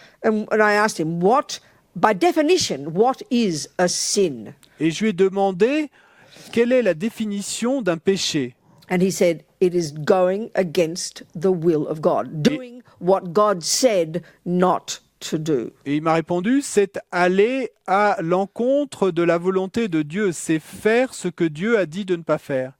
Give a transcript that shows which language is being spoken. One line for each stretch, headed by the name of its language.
English: And I asked him, by definition, what is a sin?
French: Et je lui ai demandé quelle est la définition d'un péché.
English: And he said, it is going against the will of God, doing what God said not to do.
French: Et il m'a répondu, c'est aller à l'encontre de la volonté de Dieu, c'est faire ce que Dieu a dit de ne pas faire.